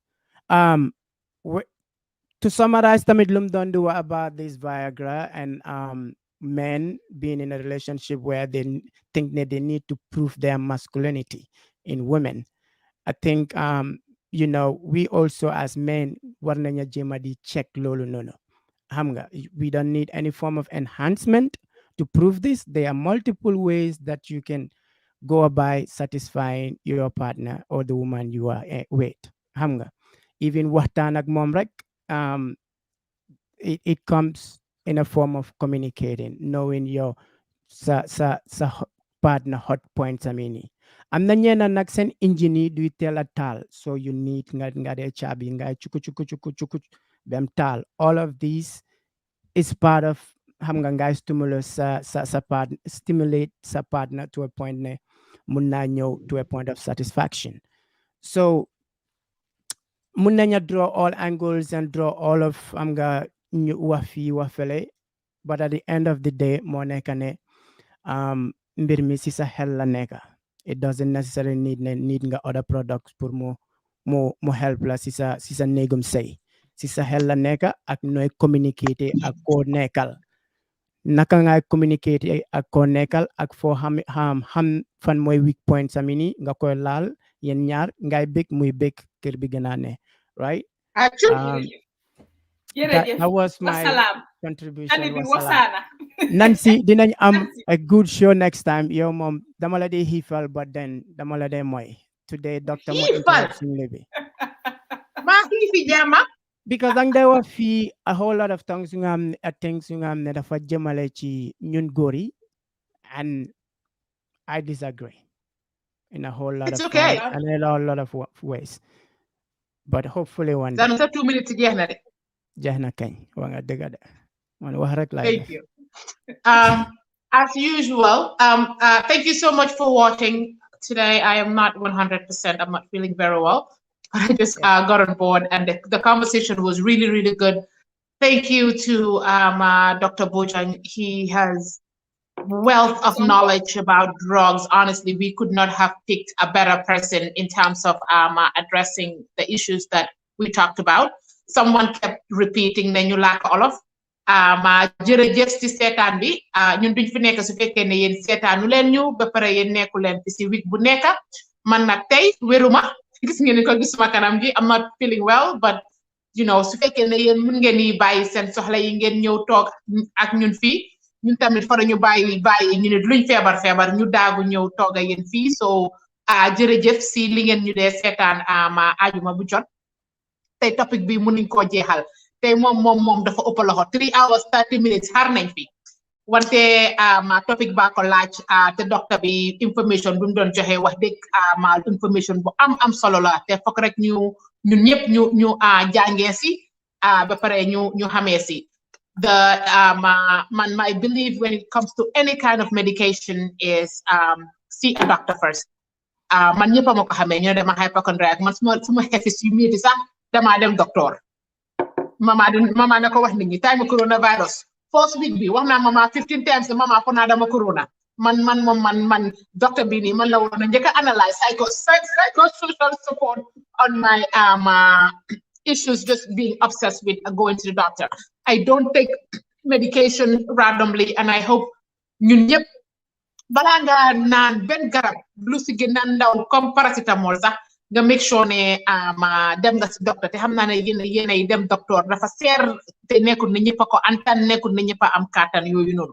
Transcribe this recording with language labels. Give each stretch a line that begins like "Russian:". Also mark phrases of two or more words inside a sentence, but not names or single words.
English: To summarize,
Wolof: tamid lumdondu
English: about this Viagra and men being in a relationship where they think that they need to prove their masculinity in women. I think we also as men
Wolof: war nañu jéem di check loolu noonu.
English: We don't need any form of enhancement to prove this. There are multiple ways that you can go about satisfying your partner or the woman you are with.
Wolof: Even waxtaan ak moom rek,
English: it comes in a form of communicating, knowing your sa partner hot points.
Wolof: Am na ñeneen nag seen engine du teel a taal,
English: so you need
Wolof: nga dee caabi nga chuku bem taal.
English: All of these is part of stimulate sa partner to a point
Wolof: ne mun naa ñëw
English: to a point of satisfaction. So
Wolof: mun nañu
English: draw all angles and draw all of
Wolof: ñu wax fii wax fele,
English: but at the end of the day
Wolof: moo nekk ne mbir mi si sa xel la nekk.
English: It doesn't necessarily need nga other products
Wolof: pour mu
English: help
Wolof: la si sa néegum sëy. Si sa xel la nekk ak nooy communiquer ak koo nekkal. Naka ngay communiquer ak koo nekkal ak foo xam fan mooy
English: weak points
Wolof: nga koy laal yéen ñaar ngay bég muy bég kër bi gën a ne,
English: right? That was my contribution. Nancy,
Wolof: dinañ am
English: a good show next time.
Wolof: Yow mom dama la dee xiifal,
English: but then
Wolof: dama la dee mooy. Today doctor mo introduction bi. Ma xiifi jama.
English: Because there were a whole lot of things
Wolof: yu nga xam ne dafa jëmale ci ñun góor yi,
English: and I disagree in a whole lot of okay. And in a lot of ways. But hopefully one day. That's 2 minutes
Wolof: jeex na de. Jeex na kañ wa nga dëgg de. Man wax rek la.
English: Thank you. As usual, thank you so much for watching today. I am not 100%. I'm not feeling very well. but I just got on board, and the conversation was really, really good. Thank you to Dr. Bojang. He has wealth of knowledge about drugs. Honestly, we could not have picked a better person in terms of addressing the issues that we talked about. Someone kept repeating
Wolof: ne ñu làkk olof. Jërëjëf si seetaan bi ñun duñ fi nekk su fekkee ne yéen seetaanu leen ñu ba pare yéen nekku leen fi si week bu nekk man nag tey wéruma gis ngeen ko gisuma kanam gi
English: I'm not feeling well, but you know
Wolof: su fekkee ne yéen mun ngeen yi bàyyi seen soxla yi ngeen ñëw toog ak ñun fii ñun tamit fa ñu bàyyi ñu ne luñ feebar ñu daagu ñëw toog ak yéen fii so jërëjëf si li ngeen ñu dee seetaan ajuma bu jot tey topic bi mënuñ koo jeexal tey moom dafa ëpp loxo
English: 3 hours 30 minutes
Wolof: xaar nañ fi wante topic baa ko laaj te docteur bi information bu mu doon joxe wax dëgg information bu am solo la te fokk rek ñun ñëpp ñu jàngee si ba pare ñu xamee si
English: my belief when it comes to any kind of medication is see a doctor first.
Wolof: Man ñëpp a ma ko xamee ñu ne dama hypochondriac man suma xefis yu métti sax damaa dem docteur mama na ko wax nit ñi time coronavirus
English: first week
Wolof: bi wax naa mama
English: 15 times
Wolof: mama fo naa dama corona man docteur bi nii man la woon a njëkk a analyse
English: psychosocial support on my issues just being obsessed with going to the doctor. I don't take medication randomly, and I hope
Wolof: ñun ñëpp balaa nga naan benn garab lu si gën a ndaw comme paracetamol sax nga
English: make sure
Wolof: ne dem nga si docteur te xam naa ne yéenay dem docteur dafa seer te nekkul ne ñëpp a ko antan nekkul ne ñëpp a am kàttan yooyu noonu.